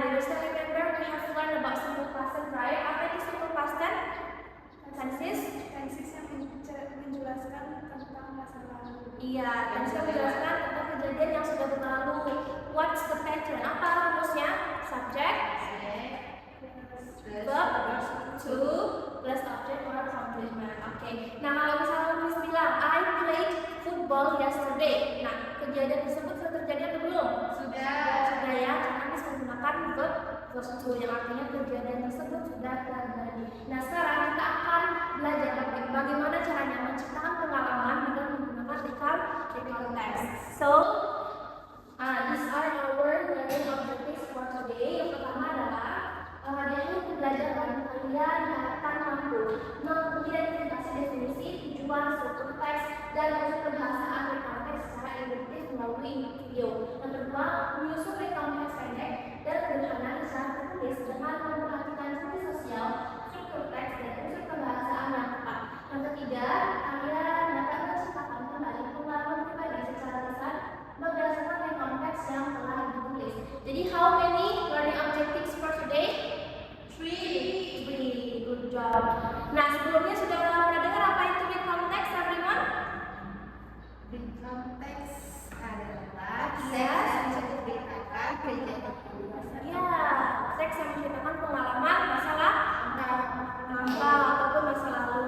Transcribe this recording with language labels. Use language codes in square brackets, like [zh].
[en] Do you still remember we have learned about simple past tense, right? [id] Apa itu simple past tense? Tenses? Tenses yang menjelaskan tentang masa lalu. Iya, tenses menjelaskan tentang kejadian yang sudah berlalu. [en] What's the pattern? [id] Apa rumusnya? [en] Subject, verb, to, plus object or complement. Oke. [id] Nah, kalau misalnya Miss bilang [en] I played football yesterday. [id] Nah, kejadian tersebut sudah terjadi atau belum? Sudah. Sudah ya, karena Miss menggunakan verb to yang artinya kejadian tersebut sudah terjadi. Nah, sekarang kita akan belajar bagaimana caranya menciptakan pengalaman dengan menggunakan recall text. [en] So, these are our learning objectives for today. [id] Yang pertama adalah dari pembelajaran kalian akan mampu mengidentifikasi definisi, tujuan, struktur teks, dan unsur kebahasaan recall text secara induktif melalui video. Yang kedua, menyusun recall text pendek dan sederhana secara tertulis dengan memperhatikan fungsi sosial, struktur teks, dan unsur kebahasaan yang tepat. Yang ketiga, kalian dapat menciptakan kembali pengalaman pribadi secara lisan berdasarkan recall text yang telah ditulis. [en] Jadi, how many learning objectives for today? 3. Good job. [id] Nah, sebelumnya sudah pernah dengar apa itu recall text, everyone? Recall text adalah [en] Yes. [id] teks yang menceritakan kejadian Ya, teks yang menceritakan pengalaman masalah lampau ataupun masa lalu.